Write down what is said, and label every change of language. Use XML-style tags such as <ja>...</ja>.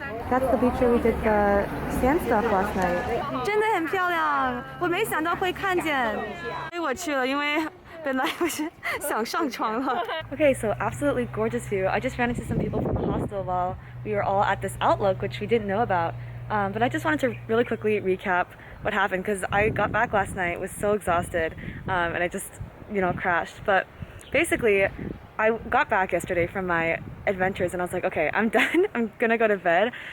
<en>That's the beach where we did the sand stuff last night.</en> <zh>真的很漂亮，我没想到会看见，所以我去了，因为本来我是想上床了。</zh> <en>Okay, so absolutely gorgeous view. I just ran into some people from the hostel while we were all at this outlook, which we didn't know about. But I just wanted to really quickly recap what happened because I got back last night, was so exhausted, and I just, you know, crashed. But basically, I got back yesterday from my adventures and I was like, okay, I'm done. I'm gonna go to bed.</en>